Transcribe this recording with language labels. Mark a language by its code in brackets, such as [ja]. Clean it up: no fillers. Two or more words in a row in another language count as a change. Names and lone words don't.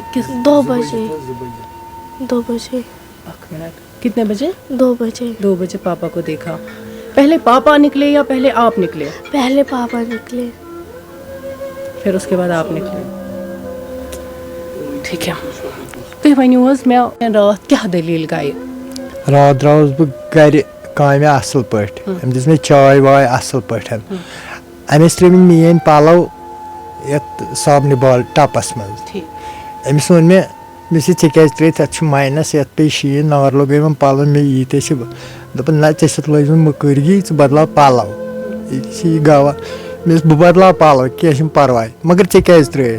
[hi] 2 बजे। 2 बजे। एक मिनट, कितने बजे? 2 बजे। 2 बजे पापा को देखा। पहले पापा निकले या पहले आप निकले? पहले पापा निकले, फिर उसके बाद आप निकले। ठीक है, [ks] تُہۍ ؤنِو حظ مےٚ راتھ کیٛاہ دٔلیٖل گٔے؟ رات درٛاوُس بہٕ گرِ کامہِ اَصٕل پٲٹھۍ، أمۍ دِژ مےٚ چاے واے اَصٕل پٲٹھۍ، أمۍ ٲسۍ ترٛٲومٕتۍ میٛٲنۍ پَلو یَتھ صابنہِ بال ٹَپَس منٛز، أمِس ووٚن مےٚ ژےٚ کیٛازِ ترٛٲیِتھ اَتھ چھُ ماینَس، یَتھ پیٚیہِ شیٖن، نار لوٚگ یِمن پَلوَن، مےٚ ییٖتیاہ چھِ دوٚپُن نہ ژےٚ چھُتھ لٲجمٕژ مٔکٕرگی، ژٕ بَدلاو پَلو، یہِ چھِ یہِ گوا، مےٚ دوٚپُس بہٕ بَدلاو پَلو کینٛہہ چھُنہٕ پَرواے، مگر ژےٚ کیٛازِ ترٛٲیِتھ؟